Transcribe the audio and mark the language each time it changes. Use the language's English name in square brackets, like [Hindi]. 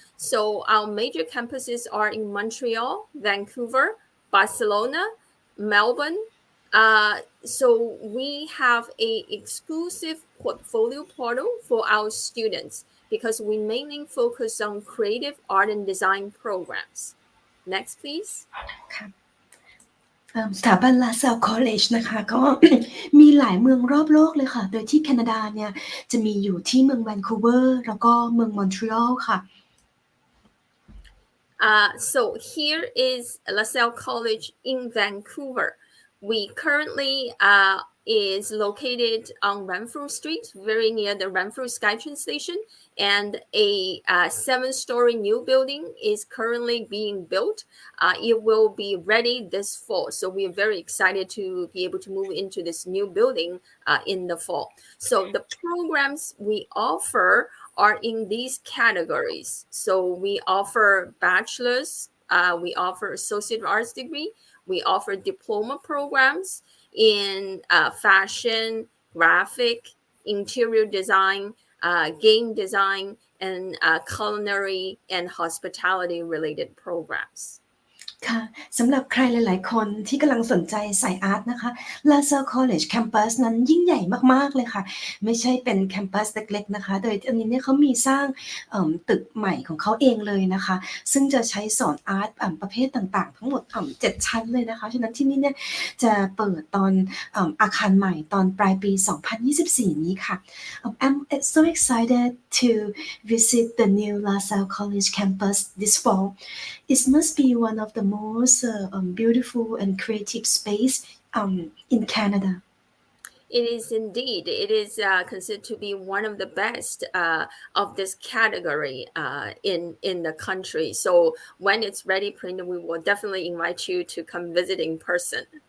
[English] So our major campuses are in Montreal, Vancouver, Barcelona, Melbourne. So we have an exclusive portfolio portal for our students because we mainly focus on creative art and design programs. Next, please. [Thai] สถาบัน LaSalle College นะคะก็ มีหลายเมืองรอบโลกเลยค่ะโดยที่แคนาดาเนี่ยจะมีอยู่ที่เมืองแวนคูเวอร์แล้วก็เมืองมอนทรีออลค่ะ [English] So here is LaSalle College in Vancouver. We currently is located on Renfrew Street, very near the Renfrew SkyTrain station, and a 7-story new building is currently being built. It will be ready this fall, so we are very excited to be able to move into this new building in the fall. So the programs we offer are in these categories. So we offer bachelor's, we offer associate arts degree, we offer diploma programs in fashion, graphic, interior design, game design, and culinary and hospitality related programs. [Thai] ค่ะสำหรับใครหลายๆคนที่กำลังสนใจสายอาร์ตนะคะ LaSalle College Campus นั้นยิ่งใหญ่มากๆเลยค่ะไม่ใช่เป็นแคมปัสเล็กๆนะคะโดยอันนี้เนี่ยเขามีสร้างตึกใหม่ของเขาเองเลยนะคะซึ่งจะใช้สอนอาร์ตประเภทต่างๆทั้งหมด7 ชั้นเลยนะคะฉะนั้นที่นี่เนี่ยจะเปิดตอนอาคารใหม่ตอนปลายปี 2024 นี้ค่ะ [English] I'm so excited to visit the new LaSalle College campus this fall. It must be one of the most beautiful and creative space in Canada. It is indeed. It is considered to be one of the best of this category in the country. So when it's ready, Prince, we will definitely invite you to come visit in person.